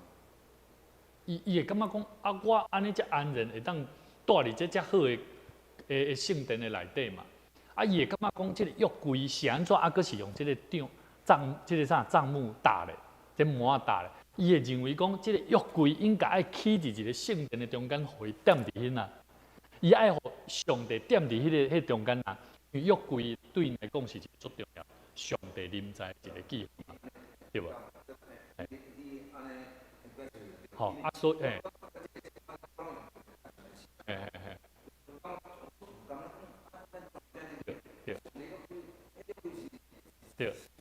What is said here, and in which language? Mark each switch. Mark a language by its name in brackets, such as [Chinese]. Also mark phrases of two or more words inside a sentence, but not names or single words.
[Min Nan Chinese] 伊会感觉讲啊，我安尼才安然会当住伫这好的圣殿的内底嘛。啊，伊会感觉讲，这个约柜是安怎啊？阁是用这个这个帐幕搭的，这幕啊搭的。伊会认为讲，这个约柜应该爱起伫一个圣殿的中间，互伊踮伫迄啊。伊爱互上帝踮伫迄中间啊。因为约柜对因来讲是一个足重要，上帝临在一个记号，对无？好，啊，所以，对。